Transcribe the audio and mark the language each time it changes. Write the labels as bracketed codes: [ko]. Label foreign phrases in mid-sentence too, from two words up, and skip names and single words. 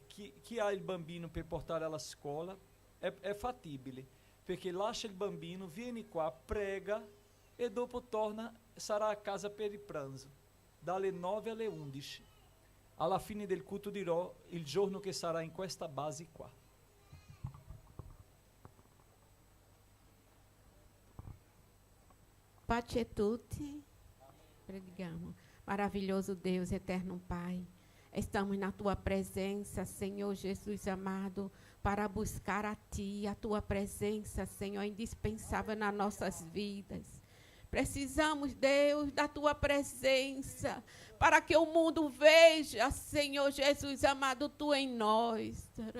[it] Chi ha il bambino per portare alla scuola è fattibile, perché lascia il bambino, vieni qua, prega e dopo torna, sarà a casa per il pranzo, dalle 9 alle 11. Alla fine del culto dirò il giorno che sarà in questa base qua. Pace a tutti. Preghiamo. [pt] Maravilhoso Deus, eterno Pai, estamos na Tua presença, Senhor Jesus amado, para buscar a Ti. A Tua presença, Senhor, é indispensável nas nossas vidas. Precisamos, Deus, da Tua presença, para que o mundo veja, Senhor Jesus amado, Tu em nós.